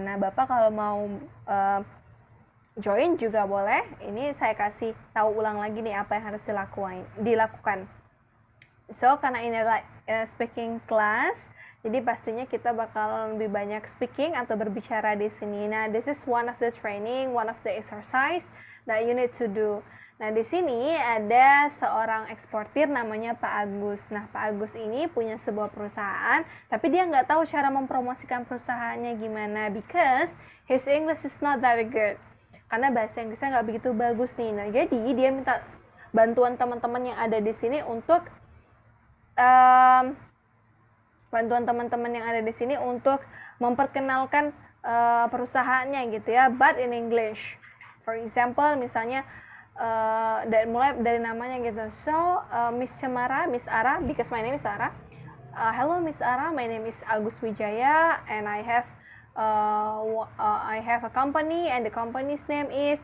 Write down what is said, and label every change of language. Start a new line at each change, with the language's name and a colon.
Indonesian: Nah, Bapak kalau mau join juga boleh. Ini saya kasih tahu ulang lagi nih apa yang harus dilakukan. So, karena ini adalah speaking class, jadi pastinya kita bakal lebih banyak speaking atau berbicara di sini. Nah,
English: this is one of the training, one of the exercise that you need to do.
Indonesian: Nah, di sini ada seorang eksportir namanya Pak Agus. Nah, Pak Agus ini punya sebuah perusahaan, tapi dia nggak tahu cara mempromosikan perusahaannya gimana
English: because his English is not very good.
Indonesian: Karena bahasa Inggrisnya nggak begitu bagus nih. Nah, jadi dia minta bantuan teman-teman yang ada di sini untuk untuk memperkenalkan perusahaannya gitu ya,
English: but in English. For example,
Indonesian: misalnya mulai dari namanya gitu.
English: So, Miss Ara, because my name is Ara. Hello Miss Ara, my name is Agus Wijaya, and I have a company, and the company's name is.